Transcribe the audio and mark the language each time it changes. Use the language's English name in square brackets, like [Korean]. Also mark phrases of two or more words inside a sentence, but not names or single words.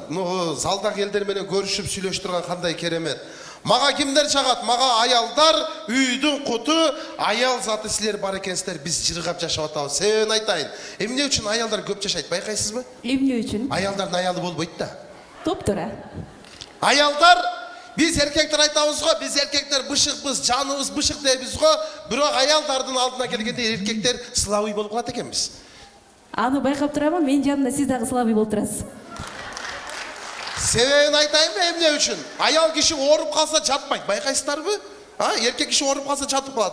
[Kyrgyz] Залдагы элдер менен көрүшүп сүйлөшүп турган кандай керемет. Мага кимдер чагат? Мага аялдар, үйдүн куту, аял заты силер бар экенсиздер, биз жыргап жашап атабыз. Себебин айтайын. Эмне үчүн аялдар көп жашайт, байкайсызбы? Эмне үчүн? Аялдардын аялы болбойт да. Топтура. Аялдар, [Turkish] biz erkekler [Kyrgyz] айтабыз го, [Turkish] biz erkekler [Kyrgyz] бышыкпыз, жаныбыз бышык дейбиз го, бирок аялдардын алдына келгенде эркектер слабый болуп калат экенбиз. Аны байкап турабын, мен жанымда сиз дагы слабый болуп турасыз. Себебин айтайынбы, эмне үчүн? Аял киши ооруп калса жатпайт, байкайсыздарбы? Эркек киши ооруп калса жатып калат.